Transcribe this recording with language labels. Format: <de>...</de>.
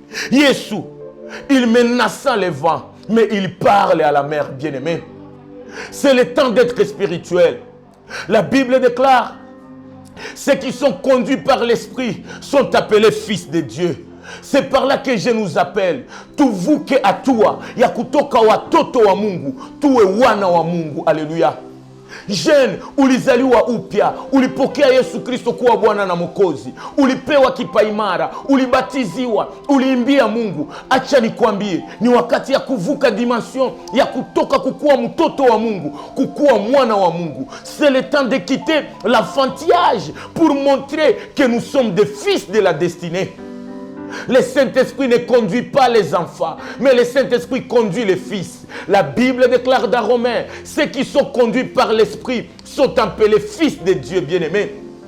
<fr>Yesu, il menaça le vent, mais il parle à la mer, bien-aimé. C'est le temps d'être spirituel. La Bible déclare, ceux qui sont conduits par l'Esprit sont appelés fils de Dieu. C'est par là que je nous appelle.</fr> <sw>Tuvuke hatua ya kutoka watoto wa Mungu tuwe wana wa Mungu. Haleluya. Jeune, ulizaliwa upya, ulipokea Yesu Kristo kuwa Bwana na Mwokozi, ulipewa kipaimara, ulibatiziwa, uliimbia Mungu. Acha nikwambie, ni wakati ya kuvuka dimension ya kutoka kukuwa mtoto wa Mungu kukuwa mwana wa Mungu.</sw> <fr>C'est le temps de quitter l'enfantillage pour montrer que nous sommes des fils de la destinée. Le Saint-Esprit ne conduit pas les enfants, mais le Saint-Esprit conduit les fils. La Bible déclare dans Romains, ceux qui sont conduits par l'Esprit sont appelés fils de Dieu, bien-aimés.</fr>